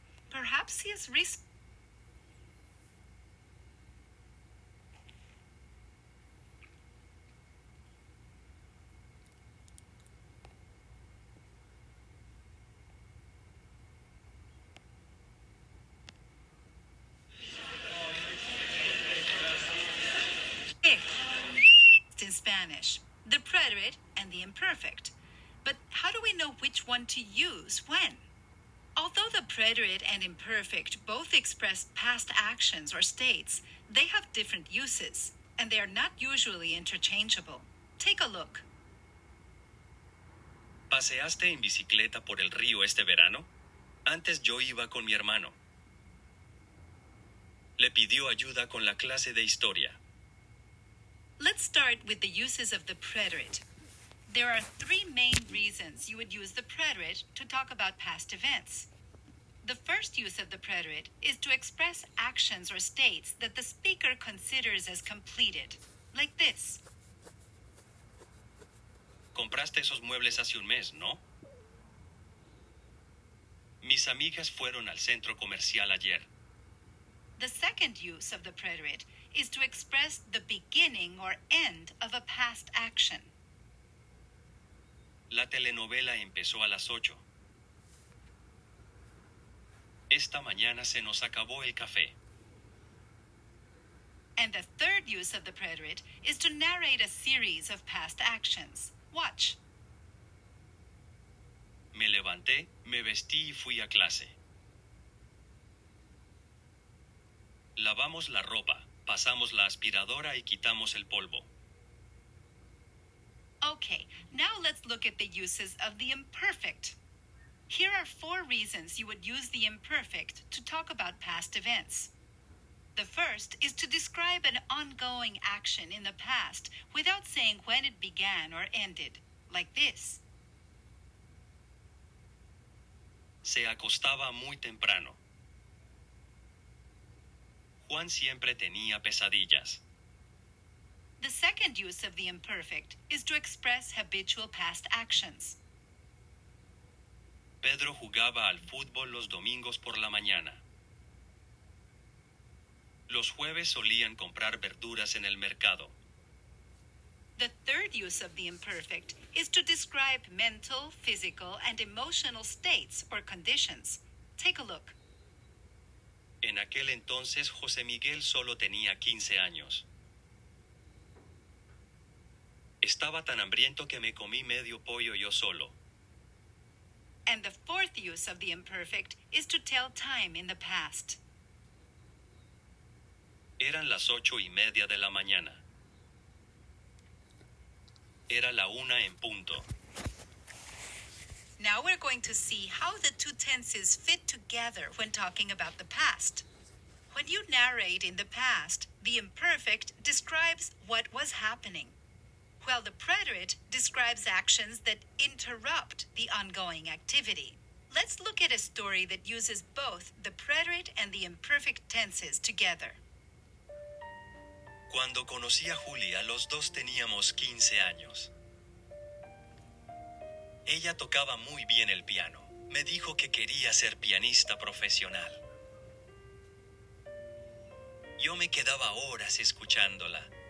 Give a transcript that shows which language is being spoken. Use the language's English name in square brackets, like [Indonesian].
[English] Perhaps he is in Spanish, the preterite and the imperfect. But how do we know which one to use when? Although the preterite and imperfect both express past actions or states, they have different uses, and they are not usually interchangeable. Take a look. [Spanish] ¿Paseaste en bicicleta por el río este verano? Antes yo iba con mi hermano. Le pidió ayuda con la clase de historia. [English] Let's start with the uses of the preterite. There are three main reasons you would use the preterite to talk about past events. The first use of the preterite is to express actions or states that the speaker considers as completed, like this. [Spanish] Compraste esos muebles hace un mes, ¿no? Mis amigas fueron al centro comercial ayer. [English] The second use of the preterite is to express the beginning or end of a past action. [Spanish] La telenovela empezó a las 8. Esta mañana se nos acabó el café. [English] And the third use of the preterite is to narrate a series of past actions. Watch. [Spanish] Me levanté, me vestí y fui a clase. Lavamos la ropa, pasamos la aspiradora y quitamos el polvo. [English] Okay, now let's look at the uses of the imperfect. Here are 4 reasons you would use the imperfect to talk about past events. The first is to describe an ongoing action in the past without saying when it began or ended, like this. [Spanish] Se acostaba muy temprano. Juan siempre tenía pesadillas. [English] The second use of the imperfect is to express habitual past actions. [Spanish] Pedro jugaba al fútbol los domingos por la mañana. Los jueves solían comprar verduras en el mercado. [English] The third use of the imperfect is to describe mental, physical, and emotional states or conditions. Take a look. [Spanish] En aquel entonces José Miguel solo tenía 15 años. Estaba tan hambriento que me comí medio pollo yo solo. [English] And the fourth use of the imperfect is to tell time in the past. [Spanish] Eran las 8:30 de la mañana. Era la 1 en punto. [English] Now we're going to see how the two tenses fit together when talking about the past. When you narrate in the past, the imperfect describes what was happening, while the preterite describes actions that interrupt the ongoing activity. Let's look at a story that uses both the preterite and the imperfect tenses together. [Spanish] Cuando conocí a Julia, los dos teníamos 15 años. Ella tocaba muy bien el piano. Me dijo que quería ser pianista profesional. Yo me quedaba horas escuchándola.